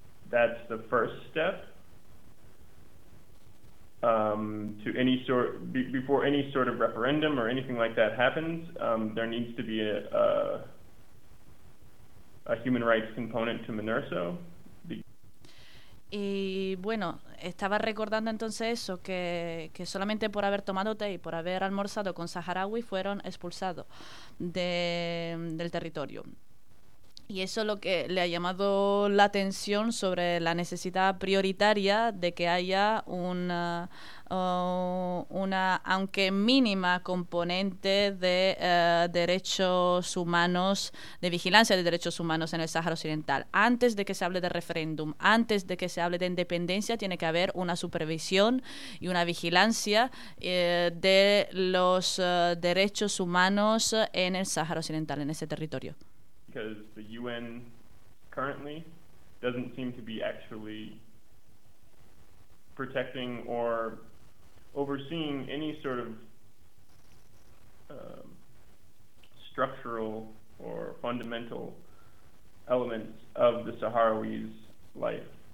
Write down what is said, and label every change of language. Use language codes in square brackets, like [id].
[en] That's the first step to any sort, before any sort of referendum or anything like that happens, there needs to be a human rights component to MINURSO. [es] Y bueno, estaba recordando entonces eso, que solamente por haber tomado té y por haber almorzado con Sahrawi fueron expulsados del territorio. Y eso es lo que le ha llamado la atención sobre la necesidad prioritaria de que haya una aunque mínima componente de derechos humanos, de vigilancia de derechos humanos en el Sáhara Occidental. Antes de que se hable de referéndum, antes de que se hable de independencia, tiene que haber una supervisión y una vigilancia de los derechos humanos en el Sáhara Occidental, en ese territorio. [en] Because the UN currently doesn't seem to be actually protecting or overseeing any sort of structural or fundamental elements of the Sahrawis' life.